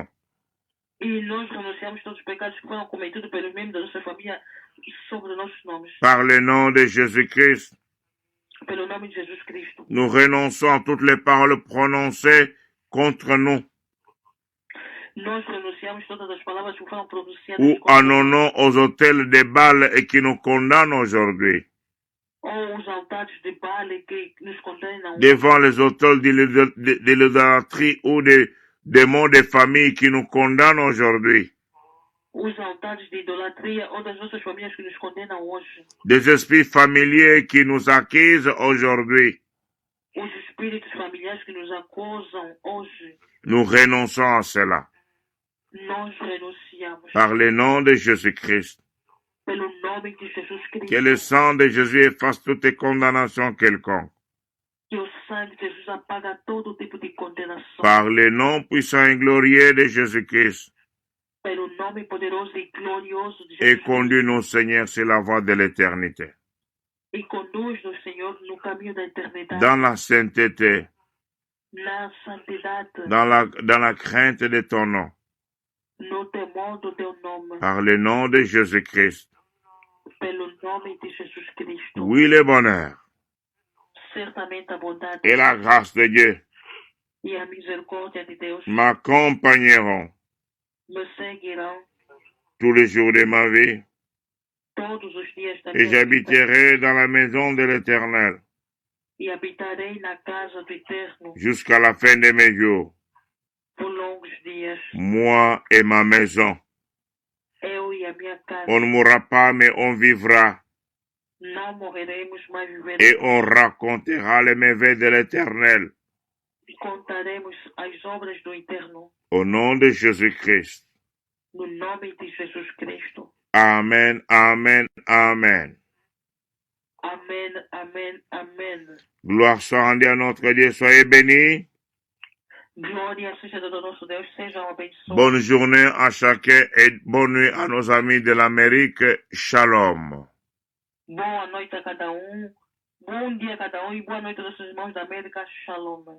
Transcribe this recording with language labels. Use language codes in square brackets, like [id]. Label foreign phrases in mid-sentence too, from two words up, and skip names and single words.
[pt] E nós renunciamos todos os pecados que foram cometidos pelos membros da nossa família sobre nossos nomes. [fr] Par le nom de Jésus-Christ, [pt] Pelo nome de Jesus Cristo. [fr] nous renonçons à toutes les paroles prononcées contre nous [pt] Nós renunciamos todas as palavras que foram pronunciadas ou contra [fr] en nos noms aux autels de Baal et qui nous condamnent aujourd'hui. [pt] ou os altares de Baal que nos condenam. [fr] Devant les autels de l'idolâtrie ou des démons de famille qui nous condamnent aujourd'hui. [pt] Os altares de idolatria ou das nossas famílias que nos condenam hoje. [fr] Des esprits familiers qui nous accusent aujourd'hui. [pt] Os espíritos familiares que nos acusam hoje. [fr] Nous renonçons à cela. [pt] Nós renunciamos. [fr] Par le nom de Jésus-Christ. [pt] Pelo nome de Jesus Cristo. [fr] Que le sang de Jésus efface toute condamnation quelconque. [pt] Que o sangue de Jesus apaga todo tipo de condenação. [fr] Par le nom puissant et glorieux de Jésus-Christ. [pt] Pelo nome poderoso e glorioso de [fr] Et [pt] Jesus Cristo. [fr] conduis-nous, Seigneur, sur la voie de l'éternité. [pt] E conduz-nos, Senhor, no caminho da eternidade. [fr] Dans la sainteté. [pt] Na santidade. [fr] Dans la crainte de ton nom. [pt] No temor do teu nome. [fr] Par le nom de Jésus-Christ. [pt] Pelo nome de Jesus Cristo. [fr] Oui, le bonheur. [pt] Certamente a bondade [fr] Et la grâce de Dieu [pt] e a misericórdia de Deus [fr] m'accompagneront [pt] me seguirão [fr] tous les jours de ma vie. [pt] todos os dias da [fr] Et [pt] minha vida. [fr] j'habiterai dans la maison de l'Éternel [pt] E habitarei na casa do Eterno [fr] jusqu'à la fin de mes jours. [pt] por longos dias. [fr] Moi et ma maison. [pt] Eu e a minha casa. [fr] On ne mourra pas, mais on vivra. [pt] Não morreremos, mas [fr] Et [pt] viveremos. [fr] on racontera les merveilles de l'Éternel. [pt] E contaremos as obras do Eterno. [fr] Au nom de Jésus-Christ. [pt] No nome de Jesus Cristo. [fr] Amen, amen, amen. [pt] Amém, amém, amém. [fr] Gloire soit rendue à notre Dieu. Soyez bénis. [pt] Glória seja do nosso Deus, sejam abençoados. [fr] Bonne journée à chacun et bonne nuit à nos amis de l'Amérique. Shalom. [pt] Boa noite a cada um. Bom dia a cada um e boa noite aos nossos irmãos da América. Shalom.